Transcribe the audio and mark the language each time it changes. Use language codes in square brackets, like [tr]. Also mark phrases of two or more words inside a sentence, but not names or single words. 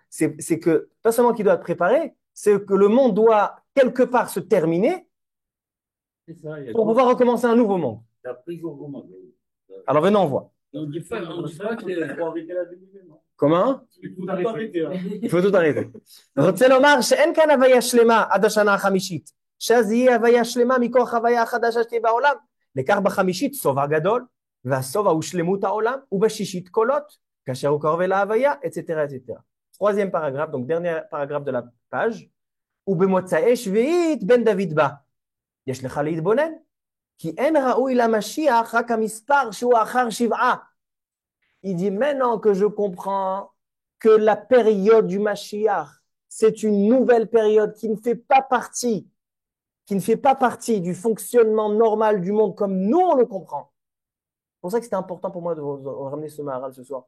[fr] C'est que, pas seulement qu'il doit être préparé, c'est que le monde doit quelque part se terminer pour pouvoir recommencer un nouveau monde. Alors venons, on voit. On dit pas qu'il faut arrêter la vie. Comment? Il faut arrêter. Il faut tout arrêter. [he] רוצה לומר שאין כאן הוויה שלמה עד השנה החמישית, שאז יהיה הוויה שלמה מכוח הוויה החדשה שתהיה בעולם. לכך בחמישית סובה גדול, והסובה הוא שלמות העולם, ובשישית קולות, כאשר הוא קרוב אל ההוויה, [fr] etc. etc. Troisième paragraphe, donc dernier paragraphe de la page. [he] ובמוצאי שביעית בן דוד בא. יש לך להתבונן, כי אין ראוי למשיח רק המספר שהוא אחר שבעה. [fr] Il dit maintenant que je comprends que la période du Mashiach, c'est une nouvelle période qui ne fait pas partie du fonctionnement normal du monde comme nous on le comprend. C'est pour ça que c'était important pour moi de vous ramener ce Maharal ce soir.